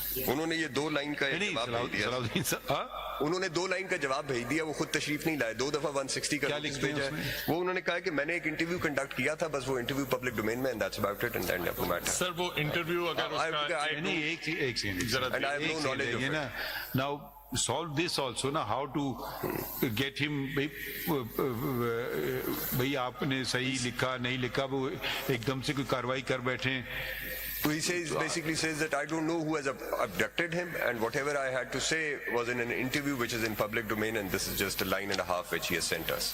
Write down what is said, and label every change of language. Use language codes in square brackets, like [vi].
[hi] उन्होंने ये 2 लाइन का जवाब भेज दिया. उन्होंने 2 लाइन का जवाब भेज दिया. वो खुद तशरीफ नहीं लाए. 2 दफा 160 का नोटिस भेजा है. वो उन्होंने कहा कि मैंने एक इंटरव्यू कंडक्ट किया था, बस वो इंटरव्यू पब्लिक डोमेन में, [en] And that's about it, and that never matter. [hi] Sir वो इंटरव्यू अगर [en] एक second now solve this also ना, how to get him. [hi] भाई आपने सही लिखा नहीं लिखा, वो एकदम से कोई कार्रवाई कर बैठे. [en] So he says, basically says that I don't know who has abducted him, and whatever I had to say was in an interview which is in public domain, and this is just a line and a half which he has sent us.